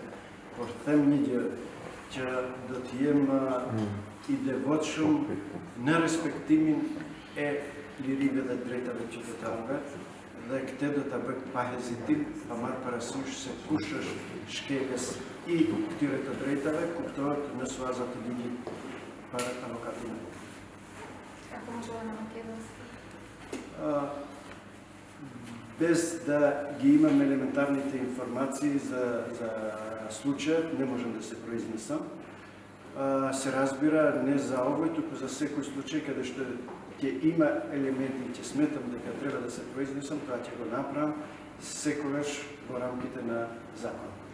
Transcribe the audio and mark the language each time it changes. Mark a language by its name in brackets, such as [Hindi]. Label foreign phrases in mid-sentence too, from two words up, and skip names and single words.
[Albanian] Por them një gjë që do të jem i devotshëm në respektimin e lirive dhe drejtave të qytetarëve dhe këtë do ta bëj pa hezitim, pa marrë parasysh se kush është shkelës i këtyre të drejtave, kuptohet në suazat të ligjit për avokatin. [Macedonian] Како можува на македонски? Без да ги имам елементарните информации за случајот, не можам да се произнесам. Се разбира не за овој, туку за секој случај каде што ќе има елементи и ќе сметам дека треба да се произнесам, тоа ќе го направам секогаш во рамките на закон.